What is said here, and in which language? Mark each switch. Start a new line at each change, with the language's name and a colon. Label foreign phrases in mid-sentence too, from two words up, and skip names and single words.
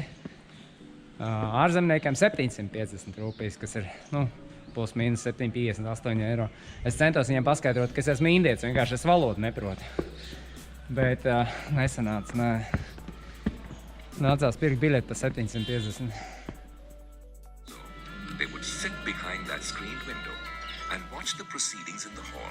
Latvian: Ārzemniekiem 750 rūpijas, kas ir, plus mīnus 7,58 eiro. Es centos viņiem paskaidrot, ka es esmu indietis, vienkārši es valodu neprotu. Bet nesanāca, nē. Nācās pirkt biļeti pa 750.
English: They would sit behind that screened window and watch the proceedings in the hall.